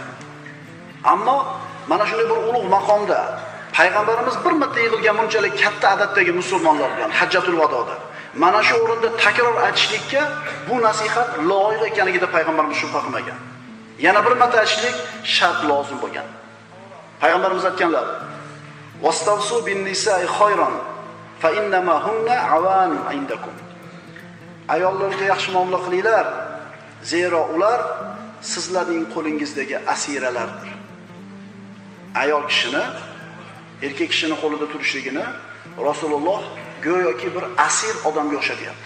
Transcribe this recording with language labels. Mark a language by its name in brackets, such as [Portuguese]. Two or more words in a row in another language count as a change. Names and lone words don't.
[Uzbek] Ammo mana shunday bir ulug' maqomda payg'ambarimiz bir marta yig'ilgan bunchalik katta adaddagi musulmonlar bilan Hajjatul Vadoda mana shu o'rinda takror aytishlikka bu nasihat loyiq ekanligida payg'ambarimiz shubha qilmagan. Yana bir marta aytishlik shart lozim bo'lgan. Payg'ambarimiz aytganlar: [Arabic] "واستوصوا بالنساء خيرا فإنما هن عوان عندكم." [Uzbek] Ayollarga yaxshi muomala qilinglar, zero ular sizlarning qo'lingizdagi asiralardir. Ayol kishini, erkak kishini qo'lida turishligini Rasululloh go'yoki bir asir odamga o'xshatyapti.